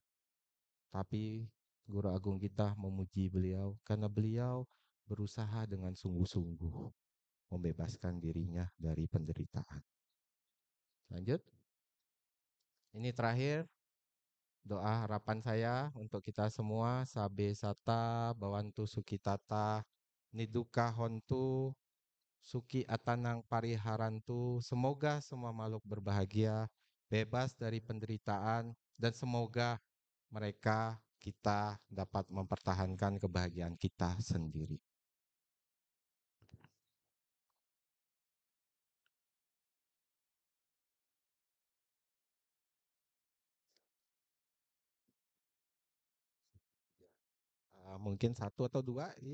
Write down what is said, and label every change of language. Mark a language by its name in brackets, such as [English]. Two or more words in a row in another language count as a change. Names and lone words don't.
[Indonesian] Tapi Guru Agung kita memuji beliau karena beliau berusaha dengan sungguh-sungguh membebaskan dirinya dari penderitaan. Lanjut. Ini terakhir doa harapan saya untuk kita semua. [Pali] Sabe sata, bawantu sukitata, niduka hontu, suki atanang pariharantu. [Indonesian] Semoga semua makhluk berbahagia, bebas dari penderitaan, dan semoga kita dapat mempertahankan kebahagiaan kita sendiri. Mungkin satu atau dua.